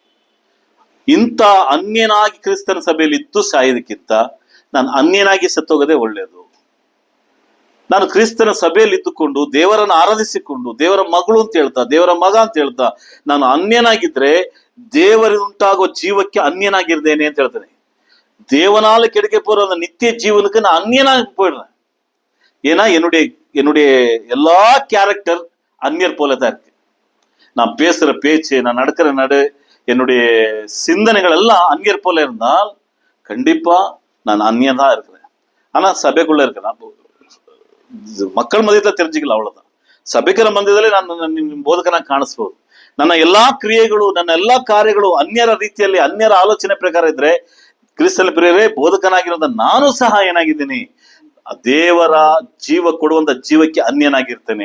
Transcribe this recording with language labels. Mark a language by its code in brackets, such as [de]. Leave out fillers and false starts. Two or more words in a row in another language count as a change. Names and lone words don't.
[kn] ಇಂಥ ಅನ್ಯನಾಗಿ ಕ್ರಿಸ್ತನ ಸಭೆಯಲ್ಲಿ ಇದ್ದು ಸಾಯೋದಕ್ಕಿಂತ ನಾನು ಅನ್ಯನಾಗಿ ಸತ್ತೋಗದೆ ಒಳ್ಳೆಯದು. ನಾನು ಕ್ರಿಸ್ತನ ಸಭೆಯಲ್ಲಿ ಇದ್ದುಕೊಂಡು ದೇವರನ್ನು ಆರಾಧಿಸಿಕೊಂಡು ದೇವರ ಮಗಳು ಅಂತ ಹೇಳ್ತಾ, ದೇವರ ಮಗ ಅಂತ ಹೇಳ್ತಾ ನಾನು ಅನ್ಯನಾಗಿದ್ರೆ ದೇವರಿಂದ ಉಂಟಾಗುವ ಜೀವಕ್ಕೆ ಅನ್ಯನಾಗಿರ್ದೇನೆ ಅಂತ ಹೇಳ್ತಾನೆ. [ta] தேவனால கிடைக்க போற அந்த நித்திய ஜீவனுக்கு நான் அந்நியனா போயிடுறேன். ஏன்னா என்னுடைய எல்லா கேரக்டர் அந்நியர் போலதான் இருக்கு. நான் பேசுற பேச்சு, நான் நடக்கிற நடு, என்னுடைய சிந்தனைகள் எல்லாம் அந்நியர் போல இருந்தால் கண்டிப்பா நான் அந்நியன் தான் இருக்கிறேன். ஆனா சபைக்குள்ள இருக்கிறேன், மக்கள் ಮಧ್ಯದಲ್ಲಿ தெரிஞ்சுக்கல, அவ்வளவுதான். [kn] ಸಭೆಕರ ಮಧ್ಯದಲ್ಲಿ ನಾನು ಬೋಧಕನಾಗಿ ಕಾಣಿಸ್ಬೋದು. ನನ್ನ ಎಲ್ಲಾ ಕ್ರಿಯೆಗಳು, ನನ್ನ ಎಲ್ಲಾ ಕಾರ್ಯಗಳು ಅನ್ಯರ ರೀತಿಯಲ್ಲಿ, ಅನ್ಯರ ಆಲೋಚನೆ ಪ್ರಕಾರ ಇದ್ರೆ ಕ್ರಿಸ್ತನ ಪ್ರಿಯರೇ, ಬೋಧಕನಾಗಿರೋದ ನಾನು ಸಹ ಏನಾಗಿದ್ದೀನಿ, ದೇವರ ಜೀವ ಕೊಡುವಂತ ಜೀವಕ್ಕೆ ಅನ್ಯನಾಗಿರ್ತೇನೆ.